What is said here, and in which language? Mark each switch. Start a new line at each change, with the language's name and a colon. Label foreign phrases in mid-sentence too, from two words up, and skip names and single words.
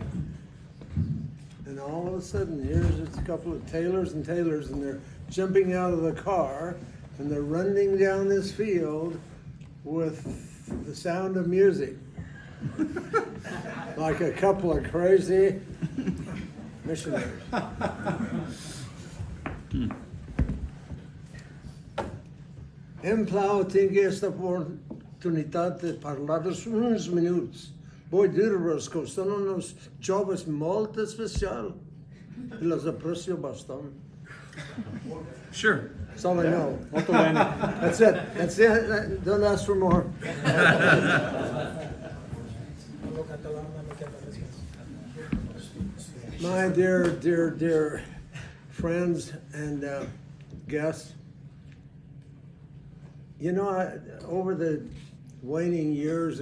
English: And all of a sudden, here's a couple of Taylors and Taylors, and they're jumping out of the car, and they're running down this field with The Sound of Music. Like a couple of crazy missionaries.
Catalan: Em plau tinc esta oportunitat de parlar-vos uns minuts. Vull dir-vos que són uns joves molt especial i les aprecio bastant.
English: Sure. That's all I know. That's it. That's it. Don't ask for more. My dear friends and guests, you know, over the waning years